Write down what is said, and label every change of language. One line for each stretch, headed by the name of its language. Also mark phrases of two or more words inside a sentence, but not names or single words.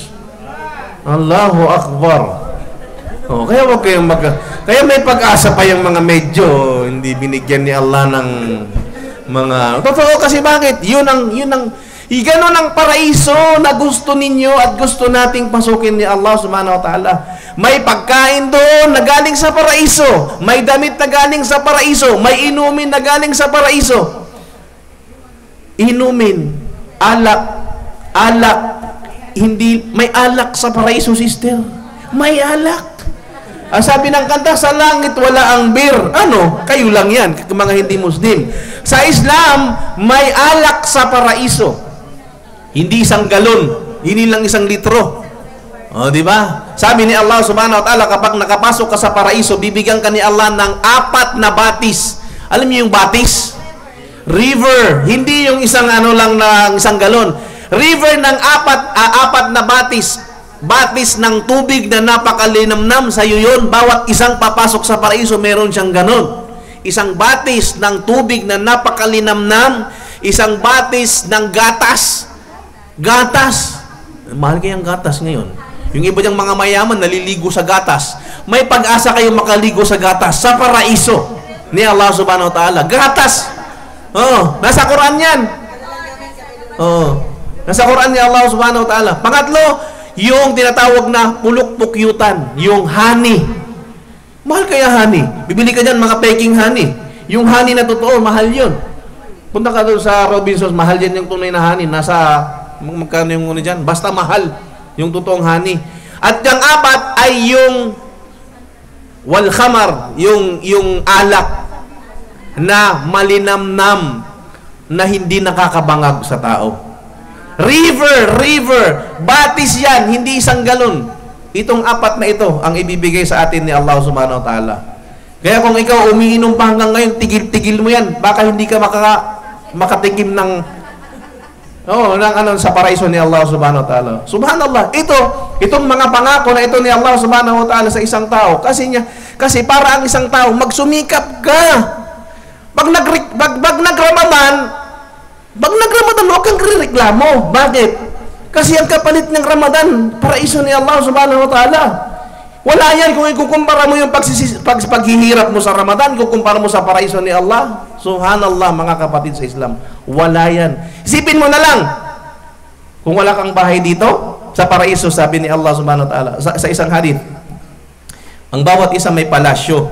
Arabic: الله أكبر.
Filipino: Kaya wag kayong kaya may pag-asa pa yung mga medyo hindi binigyan ni Allah ng mga... Totoo kasi bakit? Ganon ang paraiso na gusto ninyo at gusto nating pasukin ni Allah
Arabic: سبحانه وتعالى.
Filipino: May pagkain doon na galing sa paraiso. May damit na galing sa paraiso. May inumin na galing sa paraiso. Inumin, alak, hindi, may alak sa paraiso, sister. May alak. Sabi ng kanta, sa langit wala ang beer. Kayo lang yan, mga hindi Muslim. Sa Islam, may alak sa paraiso. Hindi isang galon, hindi lang isang litro. Di ba? Sabi ni Allah
Arabic: سبحانه وتعالى,
Filipino: kapag nakapasok ka sa paraiso, bibigyan ka ni Allah ng 4 na batis. Alam niyo yung batis? River, hindi yung isang lang na isang galon. River ng 4 na batis. Batis ng tubig na napakalinamnam sa iyo yun. Bawat isang papasok sa paraiso, meron siyang ganon. Isang batis ng tubig na napakalinamnam, isang batis ng gatas. Gatas. Mahal kayang gatas ngayon. Yung iba diyang mga mayaman naliligo sa gatas. May pag-asa kayo makaligo sa gatas sa paraiso ni Allah
Arabic: سبحانه وتعالى.
Filipino: Gatas. Nasa Quran yan. Nasa Quran ni Allah
Arabic: سبحانه وتعالى.
Filipino: Pangatlo, yung tinatawag na puluk-pukyutan, yung honey. Mahal kaya honey? Bibili ka dyan mga peking honey. Yung honey na totoo, mahal yun. Punta ka doon sa Robinsons, mahal yan yung tunay na honey. Nasa, magkano yung muna dyan? Basta mahal yung totoong honey. At yung 4 ay yung
Arabic: والخمر,
Filipino: yung alak. na malinamnam na hindi nakakabangag sa tao. River, batis yan, hindi isang galon. Itong apat na ito ang ibibigay sa atin ni Allah
Arabic: سبحانه وتعالى.
Filipino: Kaya kung ikaw umiinom pa hanggang ngayon, tigil-tigil mo yan. Baka hindi ka makatikim ng sa paraiso ni Allah
Arabic: سبحانه وتعالى.
Filipino: Subhanallah, itong mga pangako na ito ni Allah
Arabic: سبحانه وتعالى
Filipino: sa isang tao, kasi para ang isang tao, magsumikap ka. Pag nagramadan, huwag kang reklamo. Bakit? Kasi ang kapalit ng Ramadan, paraiso ni Allah
Arabic: سبحانه وتعالى.
Filipino: Wala yan kung ikukumpara mo yung paghihirap mo sa Ramadan, ikukumpara mo sa paraiso ni Allah. Subhanallah, mga kapatid sa Islam. Wala yan. Isipin mo na lang, kung wala kang bahay dito, sa paraiso, sabi ni Allah
Arabic: سبحانه وتعالى,
Filipino: sa isang hadith, ang bawat isa may palasyo.